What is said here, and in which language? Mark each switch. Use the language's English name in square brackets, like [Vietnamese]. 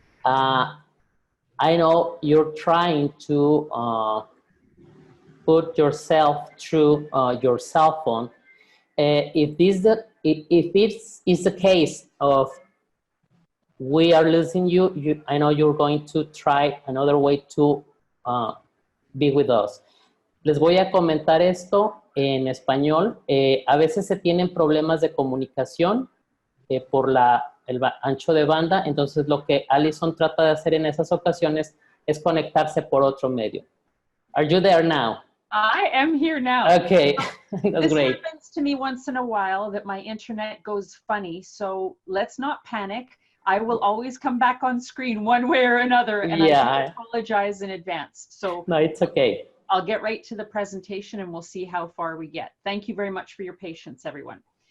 [English] I know you're trying to put yourself through your cell phone. If it is the case of we are losing you, I know you're going to try another way to be with us. [Spanish] Les voy a comentar esto en español. A veces se tienen problemas de comunicación por el ancho de banda, entonces lo que Alison trata de hacer en esas ocasiones es conectarse por otro medio. [English] Are you there now? I am here now. Okay, that's great. This happens to me once in a while that my internet goes funny, so let's not panic. I will always come back on screen one way or another, and I apologize in advance. So no, it's okay. I'll get right to the presentation and we'll see how far we get. Thank you very much for your patience, everyone.